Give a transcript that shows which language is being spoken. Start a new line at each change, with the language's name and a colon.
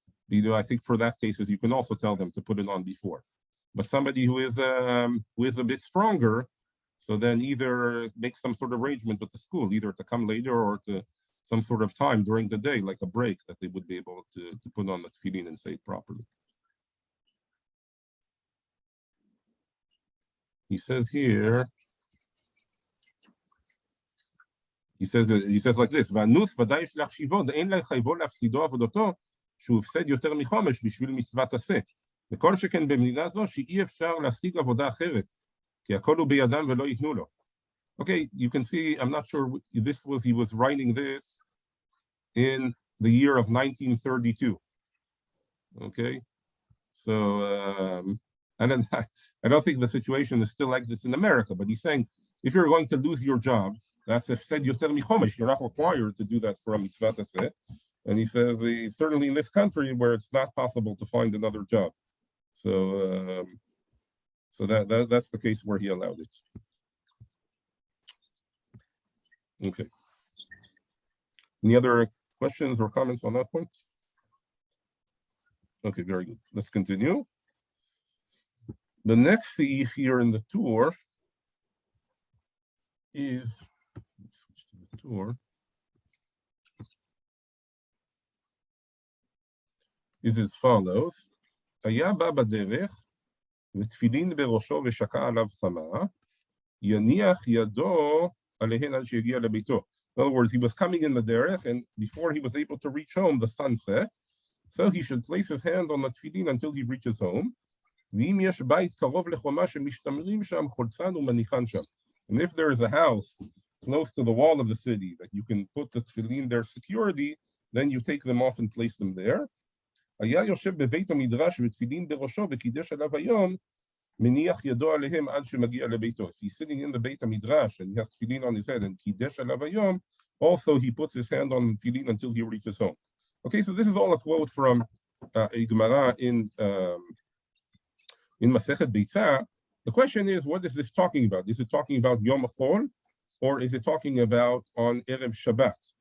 English: I think for that cases, you can also tell them to put it on before. But somebody who is a bit stronger, so then either make some sort of arrangement with the school, either to come later or to some sort of time during the day, like a break, that they would be able to put on the tefillin and say it properly.
Hebrew: He says here, he says like this, והנוס ודאי יש להחשיבו, אין לחייבו להפסידו עבודתו, שהוא הפסד יותר מחומש בשביל מצוות עשה. וכל שכן במדינה זו שאי אפשר להשיג עבודה אחרת, כי הכל הוא בידם ולא ייתנו לו.
English: Okay, you can see, I'm not sure, he was writing this in the year of 1932. Okay, so I don't think the situation is still like this in America, but he's saying, if you're going to lose your job, that's if said
Hebrew: yoter michomesh,
English: you're not required to do that for a mitzvah taseh. And he says, certainly in this country where it's not possible to find another job. So that's the case where he allowed it. Okay. Any other questions or comments on that point? Okay, very good. Let's continue. The next seif here in the tour is, let's switch to the tour, is as follows.
Hebrew: היה בא בדרך ותפילין בראשו ושקע עליו חמה, יניח ידו עליהן עד שיגיע לביתו.
English: In other words, he was coming in the derech, and before he was able to reach home, the sun set. So he should place his hand on the tefillin until he reaches home.
Hebrew: ואם יש בית קרוב לחומה שמשתמרים שם, חולצן ומניחן שם.
English: And if there is a house close to the wall of the city that you can put the tefillin there security, then you take them off and place them there.
Hebrew: היה יושב בבית המדרש ותפילין בראשו וקידש עליו היום, מניח ידו עליהם עד שמגיע לביתו.
English: If he's sitting in the בית המדרש and he has tefillin on his head and
Hebrew: קידש עליו היום,
English: also he puts his hand on the tefillin until he reaches home. Okay, so this is all a quote from a Gemara in Masechet Beitzah. The question is, what is this talking about? Is it talking about Yom Chol, or is it talking about on Erev Shabbat?